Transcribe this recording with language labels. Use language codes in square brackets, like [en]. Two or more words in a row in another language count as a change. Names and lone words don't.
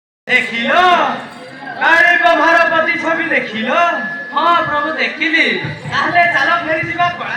[or] ଦେଖିଲ କାଳିଙ୍କ ଭାରପତି ଛବି ଦେଖିଲ? ହଁ ପ୍ରଭୁ ଦେଖିଲି। ତାହେଲେ ଚାଲ ଫେରି ଯିବା କଳା